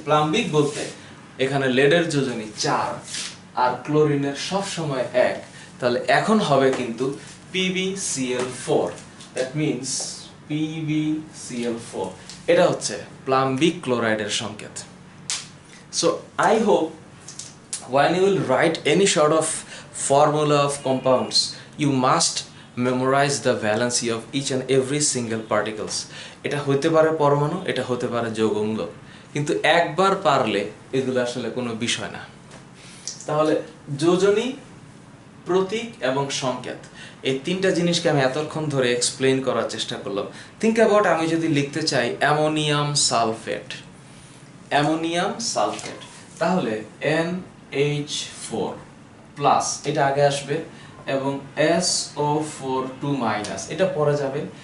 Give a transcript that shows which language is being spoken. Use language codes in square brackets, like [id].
[bn] প্লাম্বিক বলতে এখানে লেডের যোজনী 4 আর ক্লোরিনের সব সময় 1, তাহলে এখন হবে কিন্তু PbCl4, [en] that means [bn] PbCl4, এটা হচ্ছে প্লাম্বিক ক্লোরাইডের সংকেত। [en] So I hope when you will write any sort of formula of compounds, you must memorize the valency of each and every single particles. [bn] এটা হতে পারে পরমাণু, এটা হতে পারে যৌগমূলক, কিন্তু একবার পারলে এগুলো আসলে কোনো বিষয় না। তাহলে যোজনী, প্রতীক এবং সংকেত, এই 3টা জিনিসকে আমি এতক্ষণ ধরে এক্সপ্লেইন করার চেষ্টা করলাম। [en] think about, [bn] আমি যদি লিখতে চাই অ্যামোনিয়াম সালফেট, অ্যামোনিয়াম সালফেট, তাহলে NH4+, এটা আগে আসবে, এবং SO4 2-, এটা পরে যাবে,